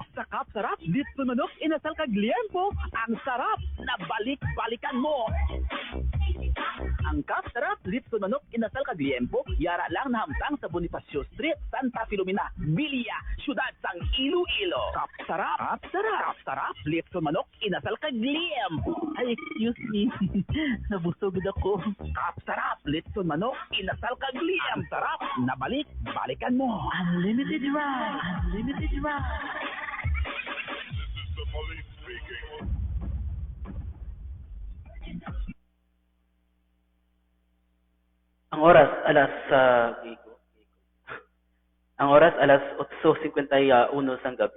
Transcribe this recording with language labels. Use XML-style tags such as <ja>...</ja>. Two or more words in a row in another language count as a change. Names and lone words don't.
<tl>Sa sarap litso manok inasal kag liempo, ang sarap na balik-balikan mo.</tl> <hil>Ang sarap litso manok inasal kag liempo, yara lang nahamtang sa Bonifacio Street, Santa Filomena, Bilya, siyudad sang Iloilo. Sarap litso manok inasal kag liempo.</hil> <en>Ay, excuse me.</en> <tl>Nabusog ako. Sarap litso manok inasal kag liempo. Sarap na balikan mo.</tl> <en>Unlimited rice.</en> <hil>Ang oras alas 8:51 sang gabi.</hil>